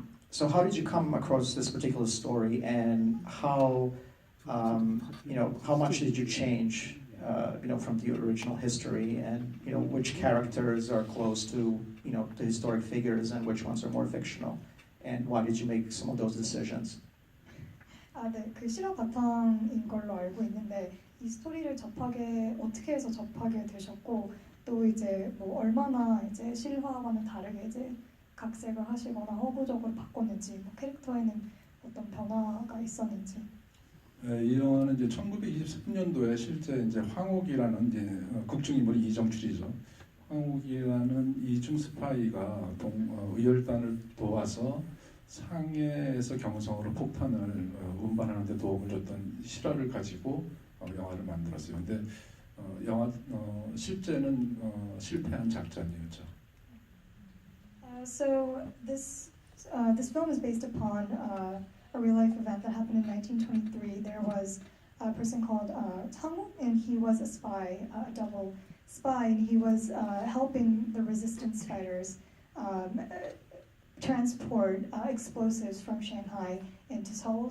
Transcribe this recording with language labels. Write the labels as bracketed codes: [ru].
[en] So how did you come across this particular story, and how much did you change from the original history, and which characters are close to the historic figures and which ones are more fictional, and why did you make some of those decisions? [ko] 네, 그 실화 바탕인 걸로 알고 있는데 이 스토리를 어떻게 해서 접하게 되셨고 또 이제 뭐 얼마나 이제 실화와는 다르게 이제 각색을 하시거나 허구적으로 바꿨는지 뭐 캐릭터에는 어떤 변화가 있었는지. 네, 이 영화는 이제 1923년도에 실제 이제 황옥이라는 이제 극중 인물이 이정출이죠. 황옥이라는 이중 스파이가 의열단을 도와서 상해에서 경성으로 폭탄을 운반하는 데 도움을 줬던 실화를 가지고 영화를 만들었어요. 근데 영화 실제는 실패한 작전이었죠. [en] So this film is based upon a real life event that happened in 1923. There was a person called Tang, and he was a spy, a double spy, and he was helping the resistance fighters transport explosives from Shanghai into Seoul.